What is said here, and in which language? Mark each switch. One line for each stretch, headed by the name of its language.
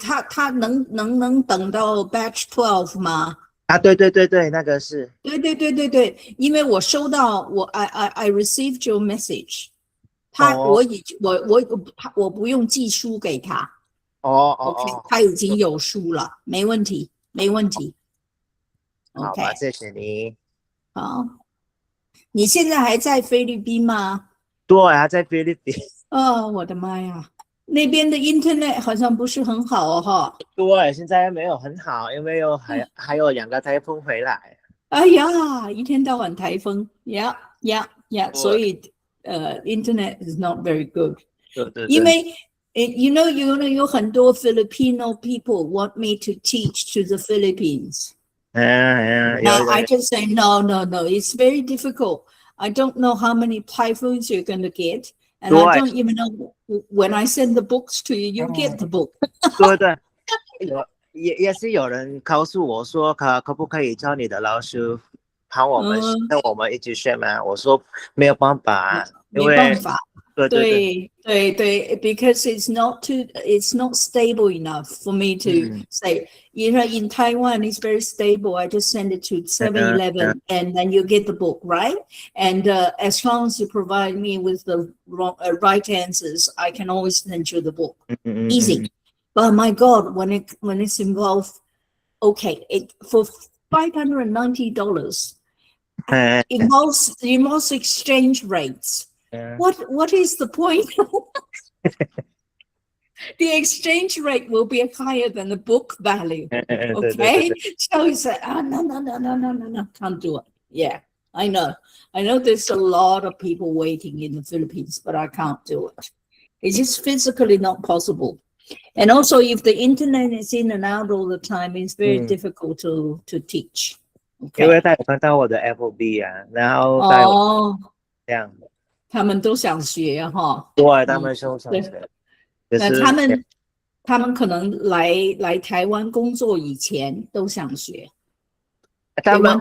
Chinese: 他能等到 Batch 12吗？啊，对对对对，那个是对，因为我收到
English: I received your message，
Chinese: 哦我不用寄书给他哦，OK，哦，他已经有书了，没问题好，OK，吧，谢谢你。好，你现在还在菲律宾吗？对啊，在菲律宾。哦，我的妈呀，那边的 Internet 好像不是很好哦，哈。对，现在没有很好，因为还有2个台风回来。哎呀，一天到晚台风，yeah，所以
English: Internet is not very good。
Chinese: 对，因为有很多
English: Filipino people want me to teach to the Philippines。 Now I just say no, it's very difficult. I don't know how many typhoons you're going to get, and I don't even know when I send the books to you, you get the book.
Chinese: 对，也是有人告诉我说，可不可以叫你的老师帮我们跟我们一起学吗？我说没有办法，因为没办法。对，
English: because it's not stable enough for me to say. In Taiwan, it's very stable. I just send it to 7-Eleven, and then you get the book, right? And as long as you provide me with the right answers, I can always send you the book. Easy. But my God, when it's involved, okay, for $590, involves exchange rates. What is the point? The exchange rate will be higher than the book value. Okay, so he said, no, can't do it. Yeah, I know. There's a lot of people waiting in the Philippines, but I can't do it. It's just physically not possible. And also, if the internet is in and out all the time, it's very difficult to teach.
Chinese: 因为他有看到我的 FB 啊，然后带我这样。他们都想学哈，对，他们都想学。那他们可能来台湾工作以前都想学。他们